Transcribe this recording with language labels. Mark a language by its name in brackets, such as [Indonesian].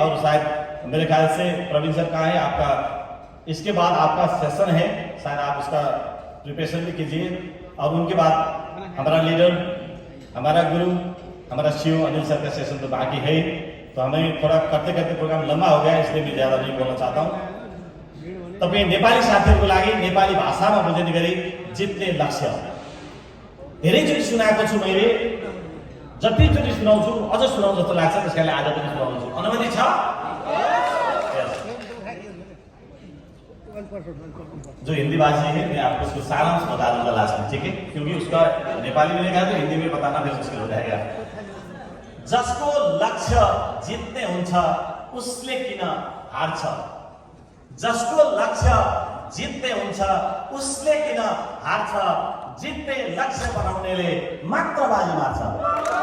[Hindi] और शायद मेरे ख्याल से प्रवीण सर कहाँ है आपका, इसके बाद आपका सेशन है, शायद आप उसका प्रिपरेशन भी कीजिए। और उनके बाद हमारा लीडर, हमारा गुरु, हमारा शिव अनिल सर का सेशन तो बाकी है, तो हमें थोड़ा करते करते प्रोग्राम लंबा हो गया, इसलिए मैं ज्यादा नहीं बोलना चाहता हूँ। [Nepali] तो मैं नेपाली साथीहरूको लागि नेपाली भाषामा बुझ्ने गरी जित्ने लक्ष्य धेरैचोटि सुनाएको छु मैले, जतिचोटि सुनाउँछु अझ सुनाउँ जस्तो लाग्छ, त्यस कारणले आज पनि सुनाउँछु। अनुमति छ? [Hindi] जो हिंदी भाषी है मैं आपको उसको सारांश बता दूंगा लास्ट में, ठीक है? क्योंकि उसका नेपाली में कहा तो हिंदी में बताना फिर मुश्किल हो जाएगा। [Nepali] जसको लक्ष्य जित्ने हुन्छ उसले किन हार्छ, जसको लक्ष्य जित्ने हुन्छ उसले किन हार्छ, जित्ने लक्ष्य बनाउनेले मात्र बाजी मार्छ।